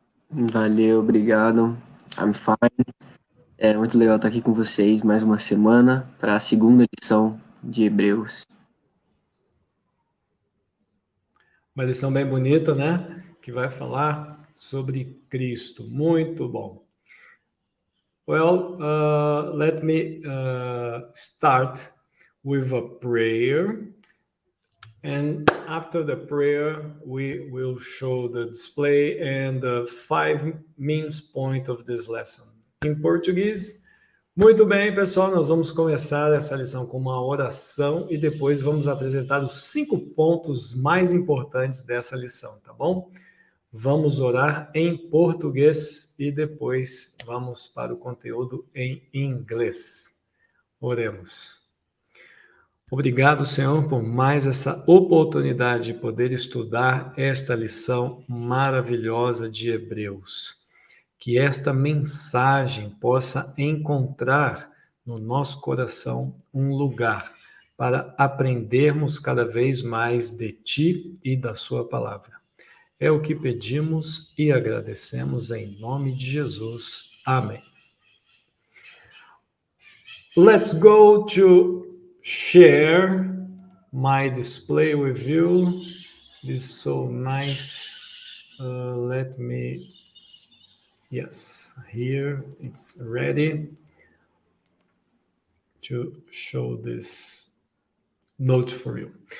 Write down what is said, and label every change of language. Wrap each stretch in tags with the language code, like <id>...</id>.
<pt>Valeu, obrigado.</pt> <en>I'm fine.</en> <pt>É muito legal estar aqui com vocês mais uma semana para a segunda lição de Hebreus. Uma lição bem bonita, né? Que vai falar sobre Cristo. Muito bom.</pt> <en>Well, let me start with a prayer. And after the prayer, we will show the display and the 5 main points of this lesson.</en> <pt>Em português. Muito bem, pessoal, nós vamos começar essa lição com uma oração e depois vamos apresentar os 5 pontos mais importantes dessa lição, tá bom? Vamos orar em português e depois vamos para o conteúdo em inglês. Oremos. Obrigado, Senhor, por mais essa oportunidade de poder estudar esta lição maravilhosa de Hebreus. Que esta mensagem possa encontrar no nosso coração um lugar para aprendermos cada vez mais de Ti e da Sua palavra. É o que pedimos e agradecemos em nome de Jesus. Amém.</pt> <en>Let's go to share my display with you. This is so nice. Let me... Yes, here it's ready to show this note for you.</en>